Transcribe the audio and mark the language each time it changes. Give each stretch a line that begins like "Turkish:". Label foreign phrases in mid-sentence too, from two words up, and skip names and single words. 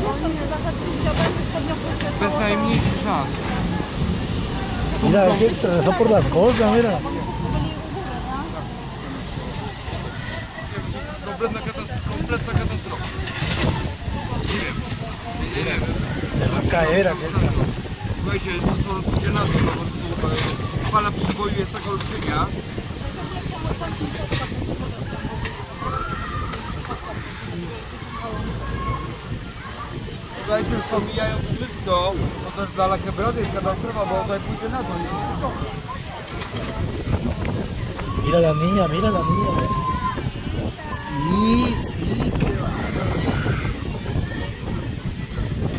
Polish: Bez najmniejszych szans.
Spanish: Mira, es que se dejó por las cosas, mira.
Polish: Kompletna katastrofa.
Spanish: Se va a caer aquel.
Polish: Słuchajcie, to co pójdzie na to, po prostu fala przyboju jest taka olbrzymia. Słuchajcie, już pomijając wszystko, to też dla Lakebrody jest katastrofa, bo tutaj pójdzie na to.
Spanish: Mira la niña, Sí, qué bárbaro.